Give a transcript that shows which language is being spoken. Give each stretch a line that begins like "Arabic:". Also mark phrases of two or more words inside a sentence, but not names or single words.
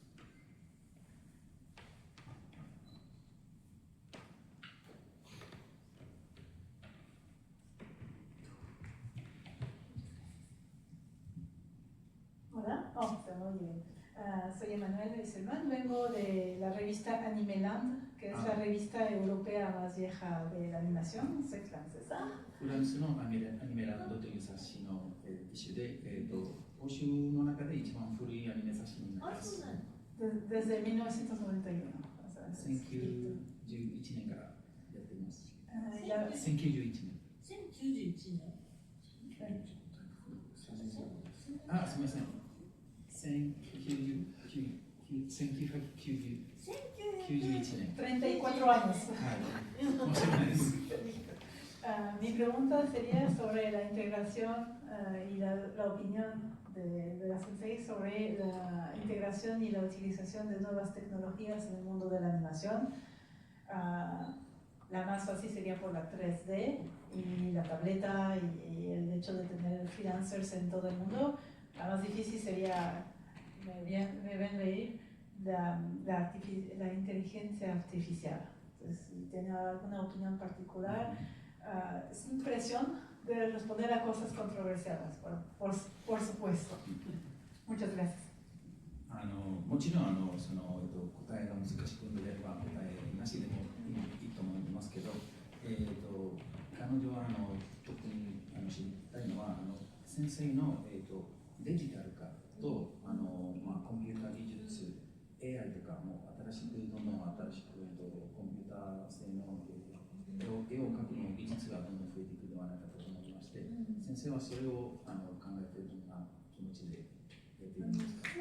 Spanish: Hola, se me oye bien. Soy Emanuel Wesselmann, vengo de la revista Animeland, que es la revista europea más vieja de la animación. Soy francesa.
Japanese: フランスのアニメランドという雑誌の一種で、欧州の中で一番古いアニメ雑誌になります。
Spanish: Desde 1991.
Japanese: 1911年からやっています。
Spanish: Y
Japanese: 1091年。 1091年。あ、すみません。1991年。
Spanish: 34 años.
Japanese: はい。申し訳ないです。
Spanish: Mi pregunta sería sobre la integración y la opinión de la Sensei sobre la integración y la utilización de nuevas tecnologías en el mundo de la animación. La más fácil sería por la 3D y la tableta y el hecho de tener freelancers en todo el mundo. La más difícil sería, me ven leer, la inteligencia artificial. Entonces, si tiene alguna opinión particular, sin presión de responder a cosas controversiales, por supuesto. Muchas gracias.
Japanese: もちろんその答えが難しく見れば答えなしでもいいと思いますけど、彼女は特に知りたいのは先生のデジタル化とコンピューター技術 AI とかも新しくどんどん新しくコンピューター性能絵を描くの技術がどんどん増えていくのではないかと思いまして、先生はそれを考えているような気持ちでやっているんですか？